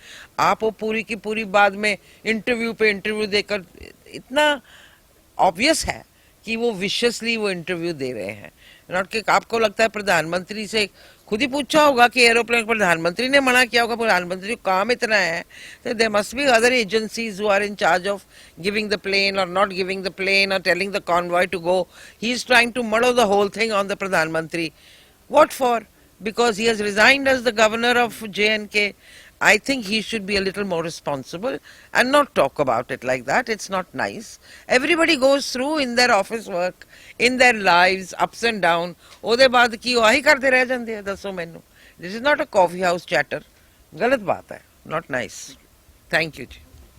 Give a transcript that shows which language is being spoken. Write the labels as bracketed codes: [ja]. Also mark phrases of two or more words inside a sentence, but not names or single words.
[hi] आप वो पूरी की पूरी बाद में इंटरव्यू पे इंटरव्यू देकर, इतना ऑब्वियस है कि वो विशियसली वो इंटरव्यू दे रहे हैं। नॉट कि आपको लगता है प्रधानमंत्री से खुद ही पूछा होगा कि एरोप्लेन प्रधानमंत्री ने मना किया होगा, प्रधानमंत्री को काम इतना है, तो [en] there must be other agencies who are in charge of giving the plane [hi] और [en] not giving the plane [hi] और [en] telling the convoy to go. he is trying to murder the whole thing on the प्रधानमंत्री. What for? Because he has resigned as the governor of J&K. I think he should be a little more responsible and not talk about it like that. It's not nice. Everybody goes through in their office work, in their lives, ups and down. [pa] ਉਹਦੇ ਬਾਅਦ ਕੀ ਉਹ ਆਹੀ ਕਰਦੇ ਰਹਿ ਜਾਂਦੇ ਆ, ਦੱਸੋ ਮੈਨੂੰ. [en] This is not a coffee house chatter. [hi] गलत बात है. [en] Not nice. Thank you ਜੀ.